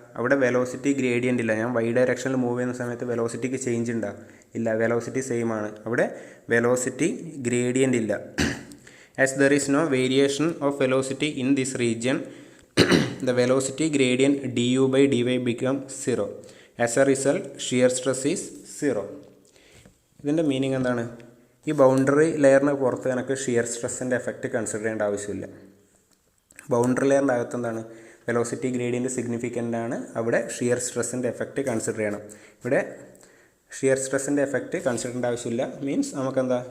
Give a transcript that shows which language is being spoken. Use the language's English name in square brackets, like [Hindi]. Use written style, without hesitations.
[Malayalam] അവിടെ velocity gradient ഇല്ല. ഞാൻ വൈ ഡയറക്ഷനിൽ മൂവ് ചെയ്യുന്ന സമയത്ത് വെലോസിറ്റിക്ക് ചേഞ്ച് ഉണ്ടോ? ഇല്ല, വെലോസിറ്റി സെയിം ആണ്. അവിടെ വെലോസിറ്റി ഗ്രേഡിയൻ്റ് ഇല്ല. [English] As there is no variation of velocity in this region, the velocity gradient du by dy become 0. As a result, shear stress is 0. [Malayalam] ഇതിൻ്റെ മീനിങ് എന്താണ്? ഈ ബൗണ്ടറി ലെയറിന് പുറത്ത് എനിക്ക് ഷിയർ സ്ട്രെസ്സിൻ്റെ എഫക്റ്റ് കൺസിഡർ ചെയ്യേണ്ട ആവശ്യമില്ല. ബൗണ്ടറി ലെയറിൻ്റെ അകത്ത് എന്താണ്? വെലോസിറ്റി ഗ്രേഡിയൻറ്റ് സിഗ്നിഫിക്കൻ്റ് ആണ്. അവിടെ ഷിയർ സ്ട്രെസ്സിൻ്റെ എഫക്റ്റ് കൺസിഡർ ചെയ്യണം. ഇവിടെ ഷിയർ സ്ട്രെസ്സിൻ്റെ എഫക്റ്റ് കൺസിഡർ ചെയ്യേണ്ട ആവശ്യമില്ല. മീൻസ് നമുക്കെന്താ?